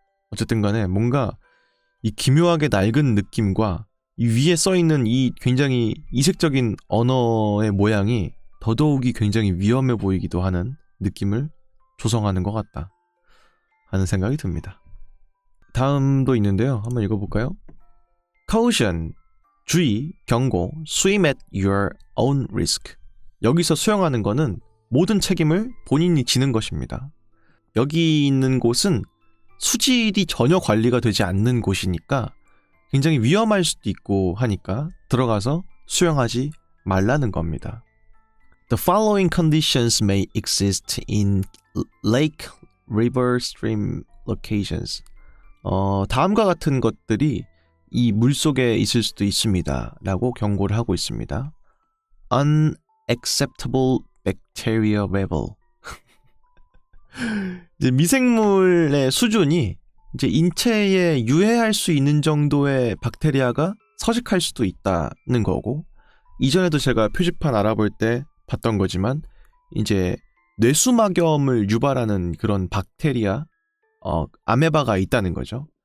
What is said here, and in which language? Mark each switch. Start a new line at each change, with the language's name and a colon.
Korean: 어쨌든 간에 뭔가 이 기묘하게 낡은 느낌과 이 위에 써있는 이 굉장히 이색적인 언어의 모양이 더더욱이 굉장히 위험해 보이기도 하는 느낌을 조성하는 것 같다 하는 생각이 듭니다. 다음도 있는데요. 한번 읽어볼까요?
English: Caution,
Korean: 주의, 경고,
English: swim at your own risk.
Korean: 여기서 수영하는 거는 모든 책임을 본인이 지는 것입니다. 여기 있는 곳은 수질이 전혀 관리가 되지 않는 곳이니까 굉장히 위험할 수도 있고 하니까 들어가서 수영하지 말라는 겁니다.
English: The following conditions may exist in lake, river, stream locations.
Korean: 다음과 같은 것들이 이 물속에 있을 수도 있습니다. 라고 경고를 하고 있습니다.
English: Unacceptable bacteria level.
Korean: 이제 미생물의 수준이 이제 인체에 유해할 수 있는 정도의 박테리아가 서식할 수도 있다는 거고, 이전에도 제가 표지판 알아볼 때 봤던 거지만 이제 뇌수막염을 유발하는 그런 박테리아, 아메바가 있다는 거죠.